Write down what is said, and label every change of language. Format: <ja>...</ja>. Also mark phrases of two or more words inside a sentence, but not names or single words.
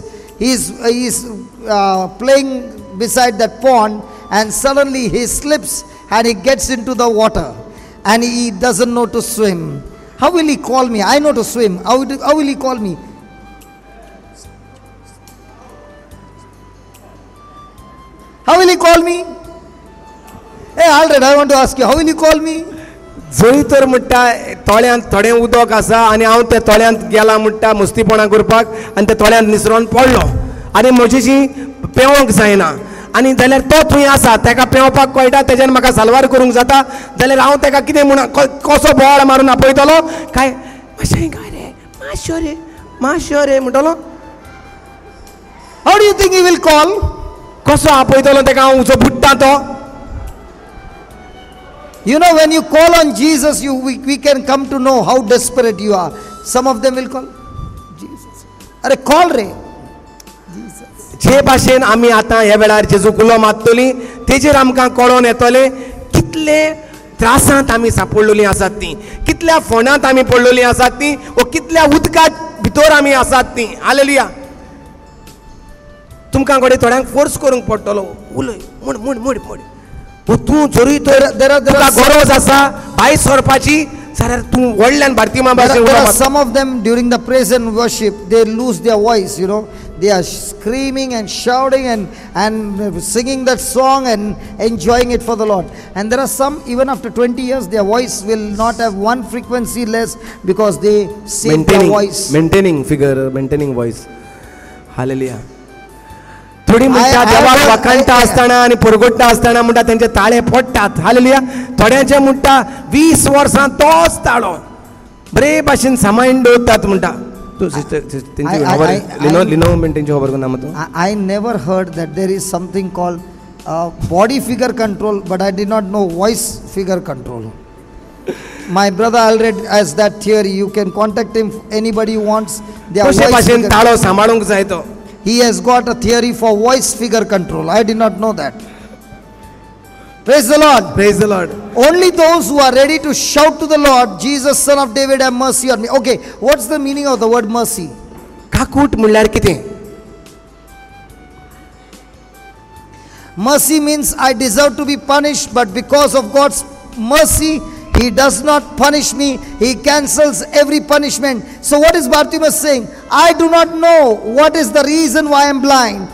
<en>He's playing beside that pond, and suddenly he slips and he gets into the water, and he doesn't know to swim. How will he call me? I know to swim. How will he call me? How will he call me? Hey Alred, I want to ask you, how will you call me?</en> <kok>जरी तर म्हणटा तळ्यांत थोडें उदक आसा आनी हांव त्या तळ्यांत गेला म्हणटा मस्तीपणां करपाक आनी त्या तळ्यांत निसरोन पडलो आनी म्हजीशी पेंवंक जायना आनी जाल्यार तो थंय आसा ताका पेंवपाक कळटा तेज्यान म्हाका साल्वार करूंक जाता जाल्यार हांव ताका कितें म्हूण कसो बोवाळ मारून आपयतलो काय मातशें काय रे मातशें रे म्हणटलो.</kok> <en>How do you think he will call?</en> <kok>कसो आपयतलो ताका हांव उजो बुडटा तो.</kok> <en>You know, when you call on Jesus, we can come to know how desperate you are. Some of them will call Jesus. Are call re Jesus.</en> <kok>जे भाशेन आमी आतां ह्या वेळार जेजू कुलो मारतली तेजेर आमकां कळोन येतले कितले त्रासांत आमी सांपडलेलीं आसात तीं, कितल्या फोंडांत आमी पडलेलीं आसात तीं, वा कितल्या उदकांत भितर आमी आसात तीं. हालेलुया. तुमकां घडये थोड्यांक फोर्स करूंक पडटलो उलय म्हण तूं जरी तर तुका गरज आसा भायर सरपाची जाल्यार तूं व्हडल्यान भारतीय भाशेन उलोवप.</kok> <en>Some of them during the praise and worship they lose their voice, you know. They are screaming and shouting and singing that song and enjoying it for the Lord. And there are some, even after 20 years, their voice will not have one frequency less because they save their voice. Maintaining voice. Hallelujah.</en> <kok>थोडी म्हणटा देवाक वखणटा आसतना आनी परगोडटा आसतना म्हणटा तेंचे ताळे पडटात. हालेलुया. थोड्यांचे म्हणटा 20 वर्सां तोच ताळो बरे भाशेन सांबाळून दवरतात म्हणटा. तूं सिस्टर लिनो मेंटेनची खबर करना मत.</kok> <en>I never heard that there is something called body figure control, but I did not know voice figure control. My brother already has that theory. You can contact him, anybody who wants their</en> <kok>कशे</kok> <en>voice</en> <kok>भाशेन</kok> <en>figure.</en> <kok>ताळो सांबाळूंक जाय तो.</kok> <en>He has got a theory for voice figure control. I did not know that. Praise the Lord. Praise the Lord. Only those who are ready to shout to the Lord, Jesus, Son of David, have mercy on me. Okay, what's the meaning of the word mercy?</en> <kok>काकूट म्हणल्यार कितें?</kok> <en>Mercy means I deserve to be punished, but because of God's mercy, He does not punish me. He cancels every punishment. So what is Bartimaeus saying? I do not know what is the reason why I am blind.</en>